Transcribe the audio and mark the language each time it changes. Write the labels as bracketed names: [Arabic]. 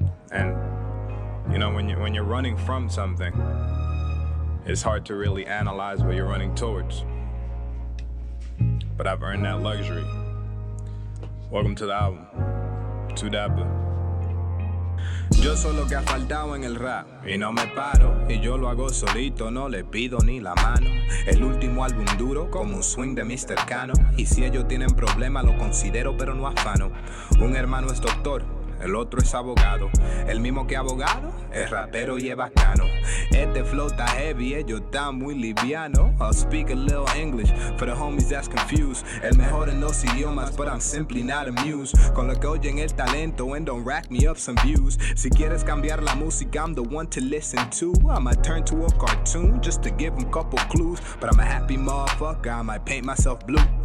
[English] And, when you're running from something, it's hard to really analyze what you're running towards. But I've earned that luxury. Welcome to the album, Too Dapper. [Spanish] Yo soy lo que ha faltado en el rap y no me paro, y yo lo hago solito, no le pido ni la mano. El último álbum duro como un swing de Mr. Cano, y si ellos tienen problemas lo considero pero no afano. Un hermano es doctor, el otro es abogado, el mismo que abogado es rapero y es bacano. Este flow está heavy, ellos están muy liviano. [English] I'll speak a little English for the homies that's confused. [Spanish] El mejor en dos idiomas, [English] but I'm simply not amused [Spanish] con lo que oyen el talento [English] and don't rack me up some views. [Spanish] Si quieres cambiar la música, [English] I'm the one to listen to. I might turn to a cartoon just to give them couple clues, but I'm a happy motherfucker, I might paint myself blue.